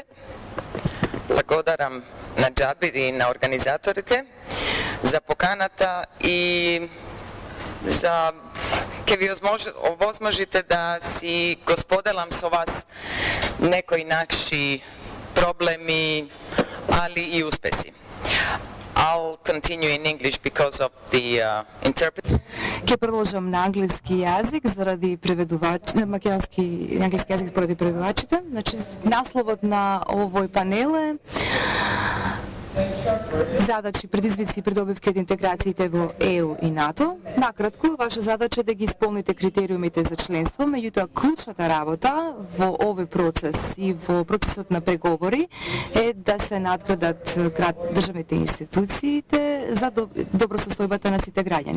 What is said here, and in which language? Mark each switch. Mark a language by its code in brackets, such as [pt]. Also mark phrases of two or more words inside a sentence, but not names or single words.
[mk] Благодарам на Джабир и на организаторите за поканата и за ке ви овозможите да си го споделам со вас некои наши проблеми, али и успеси. [en] I'll continue in English because of the interpreter. [mk] Ќе продолжам на англиски јазик заради преведувачите, на англиски јазик поради преведувачите. Значи, насловот на овој панел е задачи, предизвици и придобивки од интеграциите во ЕУ и НАТО. Накратко, ваша задача е да ги исполните критериумите за членство, меѓутоа клучната работа во овој процес и во процесот на преговори е да се надградат државните институциите за добросостојбата на сите граѓани.